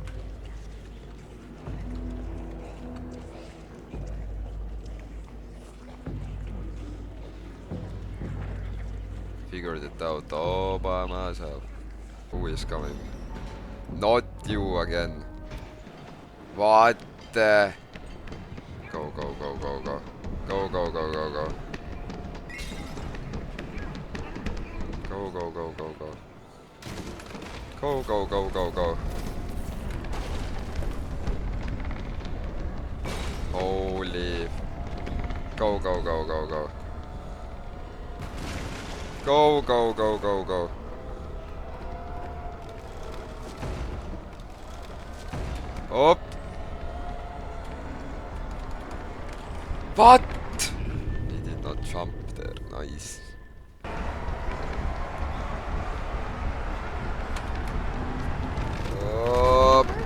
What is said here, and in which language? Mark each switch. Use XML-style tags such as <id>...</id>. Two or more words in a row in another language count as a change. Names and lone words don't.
<en>Figured it out all by myself. Who is coming? Not you again. What the? Go, go, go, go, go. Go, go, go, go, go. Go, go, go, go, go. Go, go, go, go, go. Holy. Go, go, go, go, go. Go, go, go, go, go. Up. What? He did not jump there. Nice. Up.</en>